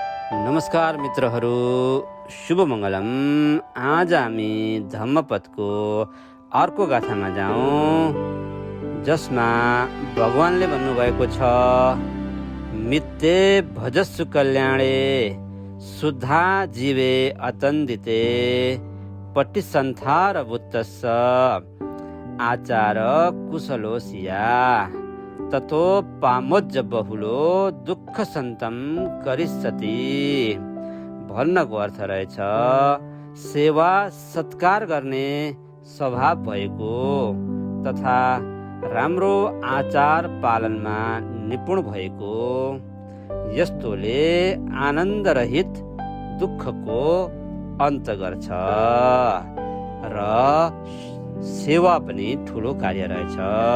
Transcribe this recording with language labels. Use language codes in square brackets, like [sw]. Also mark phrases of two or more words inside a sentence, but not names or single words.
[ne] नमस्कार मित्रहरू, शुभ मङ्गलम। आज हामी धम्मपदको अर्को गाथामा जाउँ, जसमा भगवानले भन्नुभएको छ, [pi] मित्ते भजस्सु कल्याणे शुद्धा जीवे अतन्दिते पट्टिसन्थार भूतस्स आचार कुशलोसिया ततो पामोज्ज बहुलो दुःख सन्तम करिष्यति। [ne] भन्नको अर्थ रहेछ, सेवा सत्कार गर्ने स्वभाव भएको तथा राम्रो आचार पालनमा निपुण भएको यस्तोले आनन्दरहित दुःखको अन्त गर्छ र सेवा पनि ठुलो कार्य रहेछ।